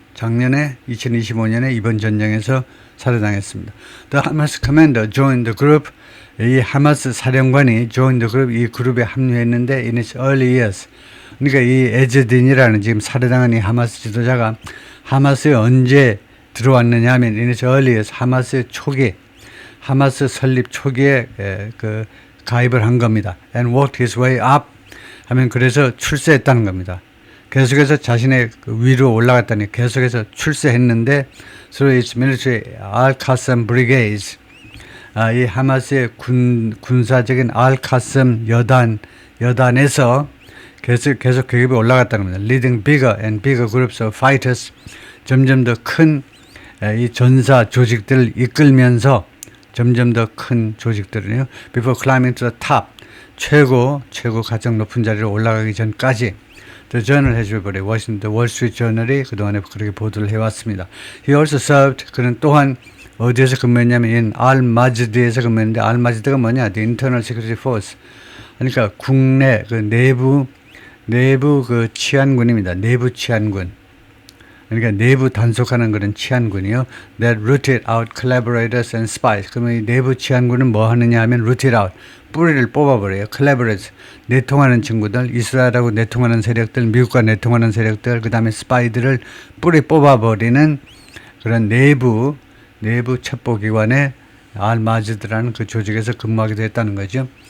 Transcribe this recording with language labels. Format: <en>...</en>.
<ko>작년에 2025년에 이번 전쟁에서 살해당했습니다.</ko> <en>The Hamas commander joined the group.</en> <ko>이 하마스 사령관이</ko> <en>joined the group,</en> <ko>이 그룹에 합류했는데</ko> <en>in its early years.</en> <ko>그러니까 이 에즈딘이라는 지금 살해당한 이 하마스 지도자가 하마스에 언제 들어왔느냐 하면</ko> <en>in its early years,</en> <ko>하마스의 초기, 하마스 설립 초기에 그 가입을 한 겁니다.</ko> <en>And worked his way up</en> <ko>하면 그래서 출세했다는 겁니다. 계속해서 자신의 위로 올라갔다니 계속해서 출세했는데</ko> <en>through its military Al-Qassam brigades,</en> <ko>이 하마스의 군사적인 Al-Qassam 여단에서 계속 계급이 올라갔다는 겁니다.</ko> <en>Leading bigger and bigger groups of fighters,</en> <ko>점점 더 큰 이 전사 조직들을 이끌면서 점점 더 큰 조직들은요.</ko> <en>Before climbing to the top,</en> <ko>최고 가장 높은 자리로 올라가기 전까지</ko> <en>The Journal has reported,</en> <ko>워싱턴 월스트리트 저널이 그동안에 그렇게 보도를 해왔습니다.</ko> <en>He also served,</en> <ko>그는 또한 어디에서 근무했냐면 알마즈드에서 근무했는데 알마즈드가 뭐냐?</ko> <en>The Internal Security Force.</en> <ko>그러니까 국내 그 내부 그 치안군입니다. 내부 치안군. 그러니까 내부 단속하는 그런 치안군이요.</ko> <en>That rooted out collaborators and spies.</en> <ko>그러면 이 내부 치안군은 뭐 하느냐 하면</ko> <en>rooted out.</en> <ko>뿌리를 뽑아버려요. collaborators. 내통하는 친구들, 이스라엘하고 내통하는 세력들, 미국과 내통하는 세력들, 그 다음에 스파이들을 뿌리 뽑아버리는 그런 내부 첩보기관의 알마즈드라는 그 조직에서 근무하기도 했다는 거죠.</ko>